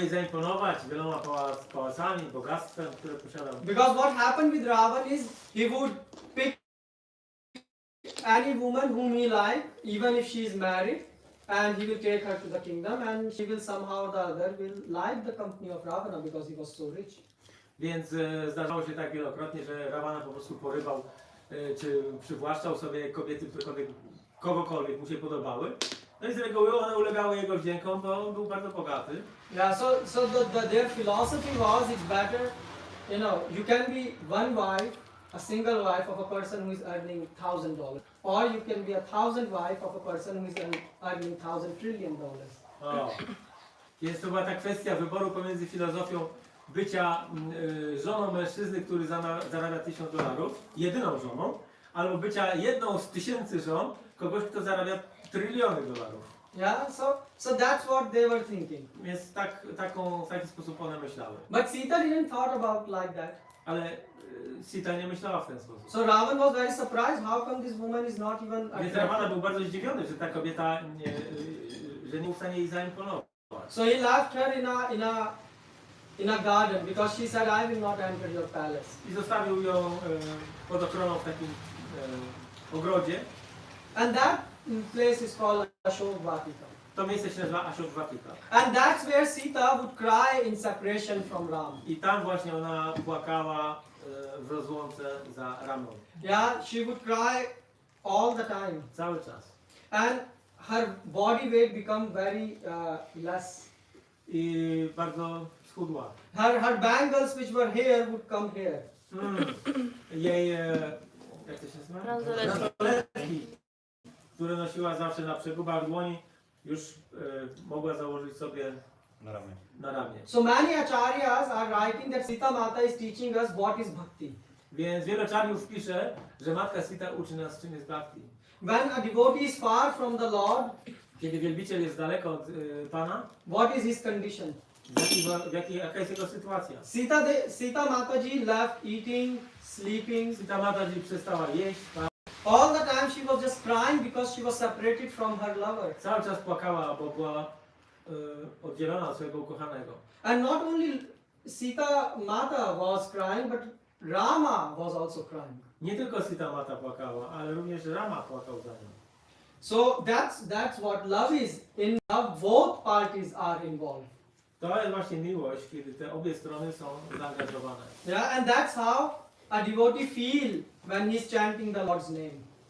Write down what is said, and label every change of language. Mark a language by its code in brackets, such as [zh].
[pl] jej zaimponować wieloma pałacami, bogactwem, które posiadał. [en] Because what happened with Ravan is he would pick any woman whom he liked, even if she is married, and he will take her to the kingdom, and she will somehow or the other will like the company of Ravana because he was so rich. [pl] Więc zdarzało się tak wielokrotnie, że Ravana po prostu porywał czy przywłaszczał sobie kobiety, które kogokolwiek mu się podobały. No i z reguły one ulegały jego wdziękom, bo on był bardzo bogaty. [en] Yeah, so their philosophy was it's better, you can be one wife, a single wife of a person who is earning $1,000, or you can be 1,000 wife of a person who is earning $1,000 trillion. O. [pl] Więc to była ta kwestia wyboru pomiędzy filozofią bycia żoną mężczyzny, który zarabia $1000, jedyną żoną, albo bycia jedną z 1000 żon kogoś, kto zarabia $tryliony. [en] Yeah, so that's what they were thinking. [pl] Więc w taki sposób one myślały. [en] But Sita didn't thought about like that. [pl] Ale Sita nie myślała w ten sposób. [en] So Ravan was very surprised. How come this woman is not even [pl] Więc Ravana [en] attracted? [pl] był bardzo zdziwiony, że ta kobieta że nie był w stanie jej zaimponować. [en] So he left her in a garden because she said, "I will not enter your palace." [pl] I zostawił ją pod ochroną w takim ogrodzie. [en] And that place is called Ashok Vatika. [pl] To miejsce się nazywa Ashok Vatika. [en] And that's where Sita would cry in separation from Ram. [pl] I tam właśnie ona płakała w rozłące za Ramą. [en] Yeah, she would cry all the time. [pl] Cały czas. [en] And her body weight become very less. [pl] I bardzo schudła. [en] Her bangles which were here would come here. [pl] Jej, jak to się nazywa? Bransoletki, które nosiła zawsze na przegubach dłoni, już mogła założyć sobie na ramię. [en] So many acharyas are writing that Sita Mata is teaching us what is bhakti. [pl] Więc wiele acharyów pisze, że Matka Sita uczy nas, czym jest bhakti. [en] When a devotee is far from the Lord, [pl] Kiedy wielbiciel jest daleko od Pana, [en] what is his condition? [pl] jaka jest jego sytuacja? [en] Sita Mataji left eating, sleeping. [pl] Sita Mataji przestała jeść, [en] All the time she was just crying because she was separated from her lover. [pl] cały czas płakała, bo była oddzielona od swojego ukochanego. [en] And not only Sita Mata was crying, but Rama was also crying. [pl] Nie tylko Sita Mata płakała, ale również Rama płakał za nią. [en] So that's what love is. In love, both parties are involved. [pl] To jest właśnie miłość, kiedy te obie strony są zaangażowane. [en] Yeah, and that's how a devotee feel when he's chanting the Lord's name.